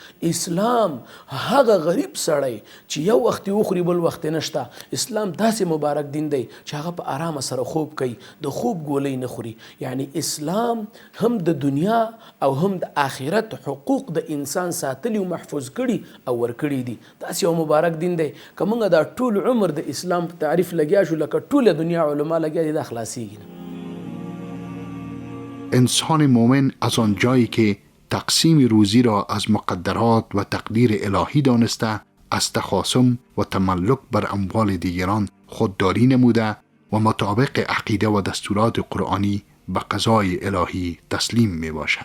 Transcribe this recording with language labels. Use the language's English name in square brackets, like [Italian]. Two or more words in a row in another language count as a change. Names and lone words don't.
[Pashto] اسلام هغه غریب سړی چې یو وخت وخوري بل وخت نشته، اسلام داسې مبارک دین دی چې هغه په آرامه سره خوب کوي، د خوب ګولۍ نه خوري. یعنی اسلام هم د دنیا او هم د آخرت حقوق د انسان ساتلی او محفوظ کړي او ورکړي دي. داسې یو مبارک دین دی که موږ دا ټول عمر د اسلام په تعریف لګیا شو لکه ټوله دنیا علما لګیا دي، دا خلاصیږي نه. [Persian] انسان مؤمن از آن جایی که تقسیم روزی را از مقدرات و تقدیر الهی دانسته، از تخاصم و تملک بر اموال دیگران خودداری نموده و مطابق عقیده و دستورات قرآنی به قضای الهی تسلیم می باشد.